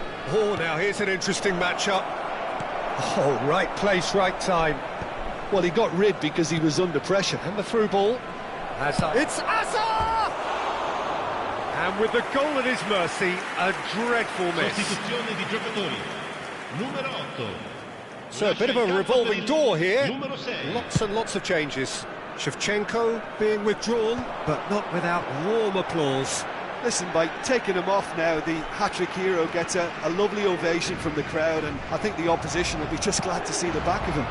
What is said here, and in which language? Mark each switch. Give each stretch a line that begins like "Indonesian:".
English: Oh, now here's an interesting matchup. Oh, right place, right time. Well, he got rid because he was under pressure. And the through ball. Azar. It's Azar! And with the goal at his mercy, a dreadful miss.
Italian: Sostituzione di giocatori. Numero 8.
English: So a bit of a revolving door here.
Italian: Numero 6.
English: Lots and lots of changes. Shevchenko being withdrawn, but not without warm applause. Listen, by taking him off now, the hat-trick hero gets a lovely ovation from the crowd, and I think the opposition will be just glad to see the back of him.